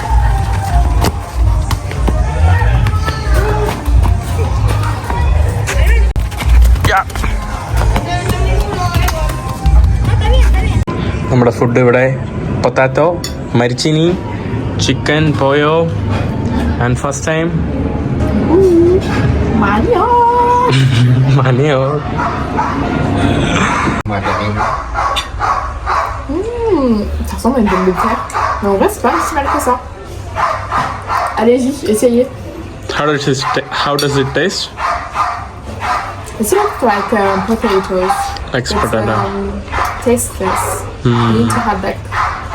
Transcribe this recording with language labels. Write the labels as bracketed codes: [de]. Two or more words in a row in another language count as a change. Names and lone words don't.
[ml] നമ്മുടെ ഫുഡ് ഇവിടെ പൊട്ടാറ്റോ, മരിച്ചിനി, ചിക്കൻ, പോയോ [en] and first time [ml] മനിയോ. [fr] Ça ressemble à une pomme de terre. Mais en vrai, c'est pas si mal que ça. Allez-y, essayez. [en] How does it taste? It's like potatoes. Like potato. Taste this. You need to have like